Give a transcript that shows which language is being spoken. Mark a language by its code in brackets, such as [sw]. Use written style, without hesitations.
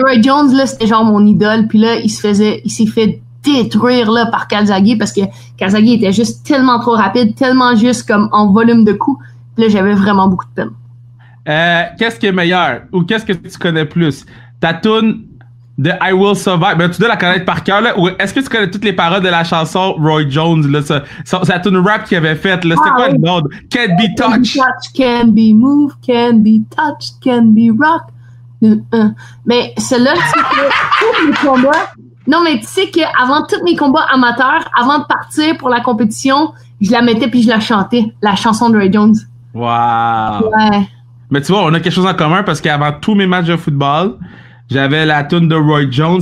[fr] Roy Jones, là, c'était genre mon idole, puis là, il s'est fait détruire, là, par Calzaghe, parce que Calzaghe était juste tellement trop rapide, tellement juste comme en volume de coups, puis là, j'avais vraiment beaucoup de peine. Qu'est-ce qui est meilleur, ou qu'est-ce que tu connais plus? Ta toune de I Will Survive, ben tu dois la connaître par cœur, là, ou est-ce que tu connais toutes les paroles de la chanson Roy Jones, là, sa tune rap qu'il avait faite, là, c'était quoi le nom? [en] Can't be touched. Can be moved, can be touched, can be rocked. [fr] Mais celle-là, tu sais que tous mes combats... Non, mais tu sais qu'avant tous mes combats amateurs, avant de partir pour la compétition, je la mettais puis je la chantais, la chanson de Roy Jones. Wow! Ouais. Mais tu vois, on a quelque chose en commun parce qu'avant tous mes matchs de football, j'avais la toune de Roy Jones.